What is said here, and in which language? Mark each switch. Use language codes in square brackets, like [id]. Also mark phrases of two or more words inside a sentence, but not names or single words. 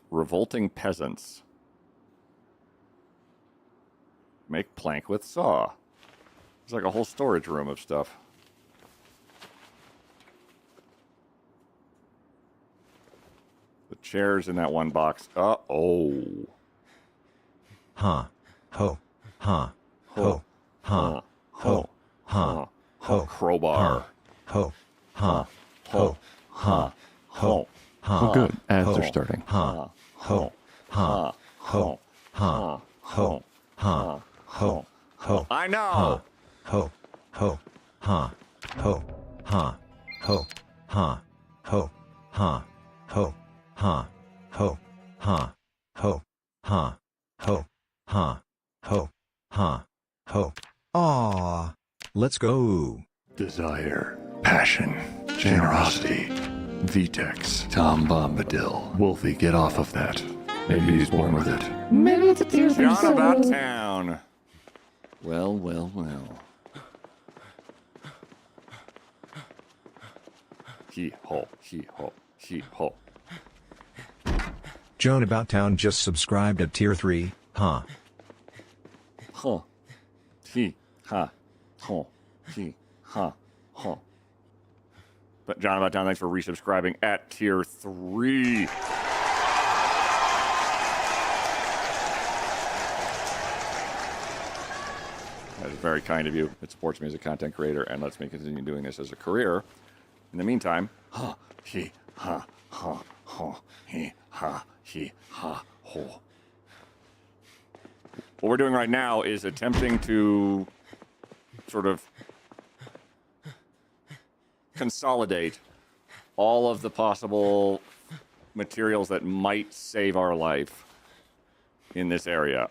[en] Revolting peasants. Make plank with saw. It's like a whole storage room of stuff. The chairs in that one box. Oh. Huh. Ho. Huh. Ho. Huh. Ho. Huh. Ho. Crowbar. Ho. Huh. Ho. Huh. Ho. Oh, good. Ads are starting. Huh. Ho. Huh. Ho. Huh. Ho. Huh. Ho. Ho. I know. Ho. Ho. Huh. Ho. Huh. Ho. Huh. Ho. Huh. Ho. Huh. Ho. Huh. Ho. Huh. Ho. Huh. Ho. Huh. Ho. Aw. Let's go. Desire, passion, generosity. Vtex, Tom Bombadil. Wolfie, get off of that. Maybe he's born with it. Maybe it's a tear from John about town. Well, well, well. He ho, he ho, he ho. Joan About Town just subscribed at tier 3, huh? Huh. He, ha, ho, he, ha, ho. But John About Town, thanks for resubscribing at tier 3. That is very kind of you. It supports me as a content creator and lets me continue doing this as a career. In the meantime, ha, he, ha, ha, ho, he, ha, ho. What we're doing right now is attempting to sort of consolidate all of the possible materials that might save our life in this area.